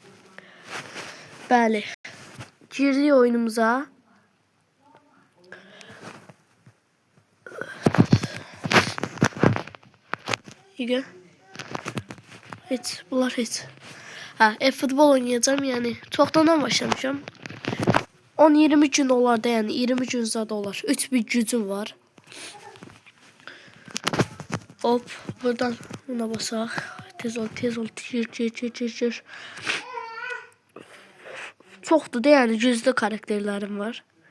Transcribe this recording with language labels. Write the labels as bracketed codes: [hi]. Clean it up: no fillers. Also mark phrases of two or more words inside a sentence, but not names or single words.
[az] Bəli. Girdik oyunumuza. [tr] İyi. Bunlar hiç. Futbol oynayacağım yani. [az] Çoxdan başlamışam. 10-20 gün olar da yani 20 gün zad olar. 3 bir gücüm var. Hop, buradan buna basaq. Tez ol. Gir. Çoxdur da yani güclü karakterlerim var.